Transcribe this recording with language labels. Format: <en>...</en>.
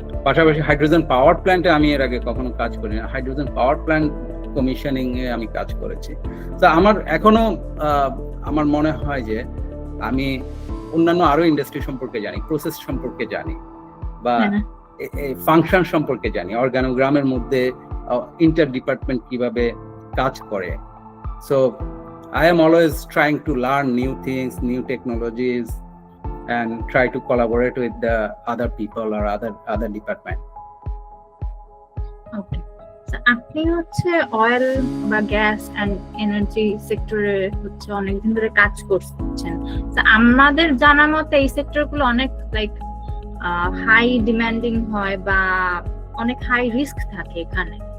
<bn>পাশাপাশি হাইড্রোজেন পাওয়ার প্ল্যান্টে আমি এর আগে কখনো কাজ করি না, হাইড্রোজেন পাওয়ার প্ল্যান্ট কমিশনিং এ আমি কাজ করেছি। তো আমার এখনো আমার মনে হয় যে আমি অন্যান্য আরো ইন্ডাস্ট্রি সম্পর্কে জানি, প্রসেস সম্পর্কে জানি, বা ফাংশন সম্পর্কে জানি, অর্গানোগ্রামের মধ্যে ইন্টার ডিপার্টমেন্ট কিভাবে কাজ করে।</bn> <en>So I am always trying to learn new things, new technologies, and try to collaborate with the other people or other department. Okay.</en> <bn>So আপনি হচ্ছে অয়েল বা গ্যাস এন্ড এনার্জি সেক্টরে হচ্ছে অনেকদিন ধরে কাজ করছেন। তো আমাদের জানা মতে এই সেক্টরগুলো অনেক লাইক হাই ডিমান্ডিং হয় বা অনেক হাই রিস্ক থাকে এখানে।</bn>